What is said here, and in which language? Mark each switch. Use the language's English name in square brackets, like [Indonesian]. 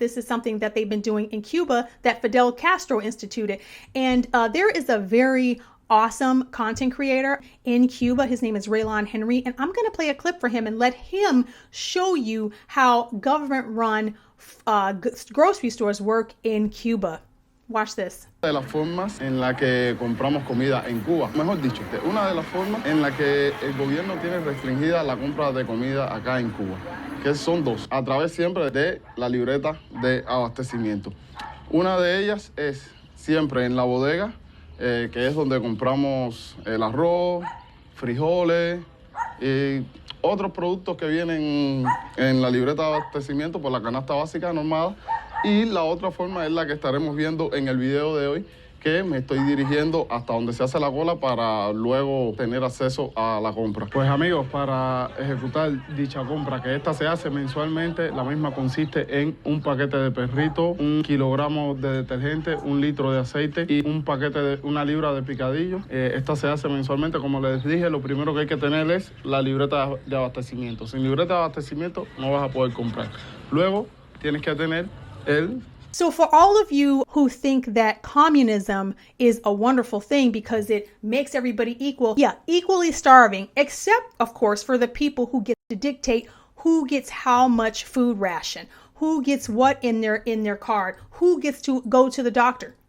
[English] This is something that they've been doing in Cuba that Fidel Castro instituted. And there is a very awesome content creator in Cuba. His name is Raylon Henry, and I'm going to play a clip for him and let him show you how government-run grocery stores work in Cuba. Watch this. [Spanish] De las formas en la que compramos comida en Cuba, mejor dicho, una de las formas en la que el gobierno tiene restringida la compra de comida acá en Cuba, que son dos, a través siempre de la libreta de abastecimiento. Una de ellas es siempre en la bodega, que es donde compramos el arroz, frijoles y otros productos que vienen en la libreta de abastecimiento por la canasta básica normada. Y la otra forma es la que estaremos viendo en el video de hoy, que me estoy dirigiendo hasta donde se hace la cola para luego tener acceso a la compra. Pues amigos, para ejecutar dicha compra, que esta se hace mensualmente, la misma consiste en un paquete de perrito, 1 kilogramo de detergente, 1 litro de aceite y un paquete de 1 libra de picadillo. Esta se hace mensualmente, como les dije, lo primero que hay que tener es la libreta de abastecimiento. Sin libreta de abastecimiento no vas a poder comprar. Luego tienes que tener [English] So for all of you who think that communism is a wonderful thing because it makes everybody equal, yeah, equally starving, except, of course, for the people who get to dictate who gets how much food ration, who gets what in their card, who gets to go to the doctor.